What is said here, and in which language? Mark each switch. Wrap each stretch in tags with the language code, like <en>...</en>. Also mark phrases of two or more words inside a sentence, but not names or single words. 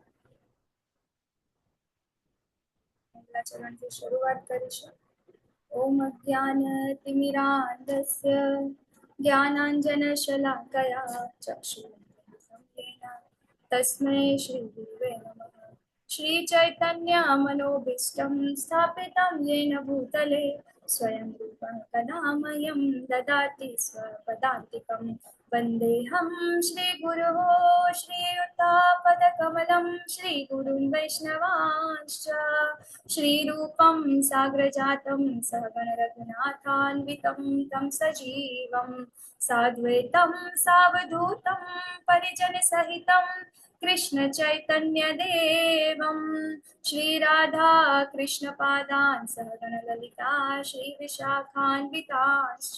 <gu>પહેલા ચરણથી શરૂઆત કરીશું.</gu> <sa>ઓમ જ્ઞાનતિમિરાન્ધસ્ય જ્ઞાનાંજનશલાકયા ચક્ષુરુન્મિલિतं તસ્मै શ્રી ગુરવે નમઃ. શ્રી ચૈતન્ય મનોભીષ્ટં સ્થાપિतं येन भूतले स्वयं रूपं कदा मह्यं ददाति स्वपदान्तिकं. वन्देऽहं श्रीगुरोः श्रीयुतापदकमलं श्रीगुरुं वैष्णवांश्च श्रीरूपं साग्रजातं सहगण रघुनाथान्वितं तं सजीवं साद्वैतं सावधूतं परिजनसहितं कृष्ण चैतन्य देवं श्रीराधा कृष्णपादान् सहगण ललिता श्री विशाखान्विताश्च.</sa>